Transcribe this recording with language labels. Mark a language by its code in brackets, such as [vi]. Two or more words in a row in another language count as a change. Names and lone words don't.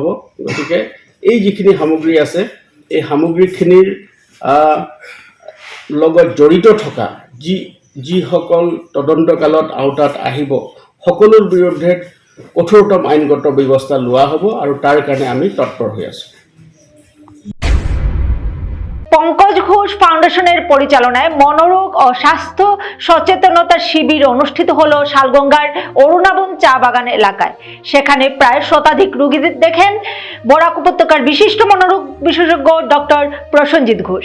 [as] গতিকে এই যিখিনি সামগ্ৰী আছে, এই সামগ্ৰীখিনিৰ লগত জড়িত থকা যিসকল তদন্তকালত আওতাত আহিব, সকলোৰ বিৰুদ্ধে কঠোৰতম আইনগত ব্যৱস্থা লোৱা হ'ব আৰু তাৰ কাৰণে আমি তৎপৰ হৈ আছোঁ। [bn] পঙ্কজ ঘোষ ফাউন্ডেশনের পরিচালনায় মনোরোগ ও স্বাস্থ্য সচেতনতা শিবির অনুষ্ঠিত হলো শালগঙ্গার অরুণাবন চা বাগান এলাকায়। সেখানে প্রায় শতাধিক রোগী দেখেন বরাক উপত্যকার বিশিষ্ট মনোরোগ বিশেষজ্ঞ ডক্টর প্রসেনজিৎ ঘোষ।